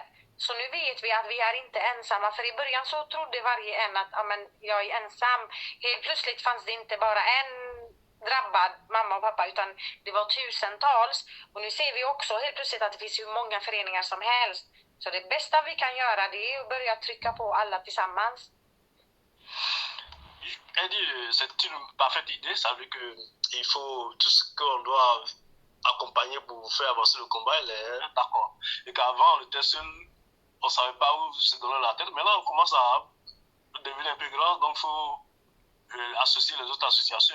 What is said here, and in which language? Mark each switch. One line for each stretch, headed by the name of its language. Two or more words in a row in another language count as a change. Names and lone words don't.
Swedish: Så nu vet vi att vi är inte ensamma. För i början så trodde varje en att jag är ensam. Helt plötsligt fanns det inte bara en drabbad mamma och pappa utan det var tusentals. Och nu ser vi också helt plötsligt att det finns hur många föreningar som helst. Så det bästa vi kan göra det är att börja trycka på alla tillsammans.
French: C'est une parfaite idée. Ça veut dire qu'il faut tout ce qu'on doit accompagner pour faire avancer le combat, elle est d'accord. Et qu'avant, on était seul. On ne savait pas où se donner la tête. Maintenant, on commence à devenir un peu grand, donc il faut associer les autres associations.